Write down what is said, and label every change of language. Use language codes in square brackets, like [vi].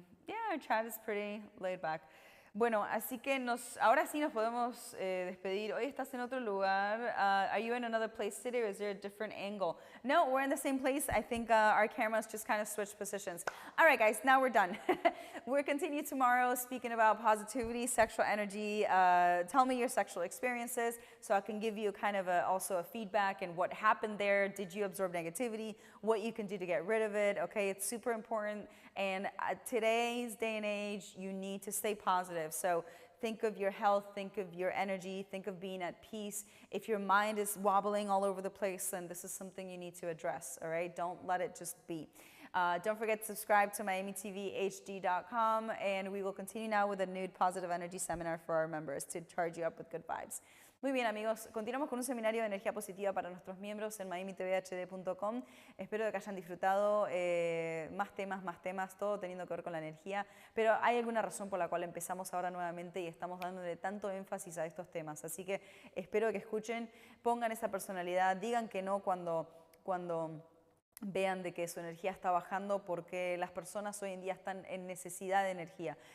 [en] Yeah, our chat is pretty laid back. [es] Bueno, así que ahora sí nos podemos despedir. Hoy estás en otro lugar. [en] Are you in another place today or is there a different angle? No, we're in the same place. I think our cameras just kind of switched positions. All right, guys, now we're done. We'll continue tomorrow speaking about positivity, sexual energy. Tell me your sexual experiences so I can give you kind of also a feedback and what happened there. Did you absorb negativity? What you can do to get rid of it? Okay, it's super important. And today's day and age, you need to stay positive. So think of your health, think of your energy, think of being at peace. If your mind is wobbling all over the place, then this is something you need to address, all right? Don't let it just be. Don't forget to subscribe to MiamiTVHD.com, and we will continue now with a nude positive energy seminar for our members to charge you up with good vibes. [es] Muy bien, amigos, continuamos con un seminario de energía positiva para nuestros miembros en MiamiTVHD.com. Espero que hayan disfrutado más temas, todo teniendo que ver con la energía, pero hay alguna razón por la cual empezamos ahora nuevamente y estamos dándole tanto énfasis a estos temas. Así que espero que escuchen, pongan esa personalidad, digan que no cuando vean de que su energía está bajando, porque las personas hoy en día están en necesidad de energía.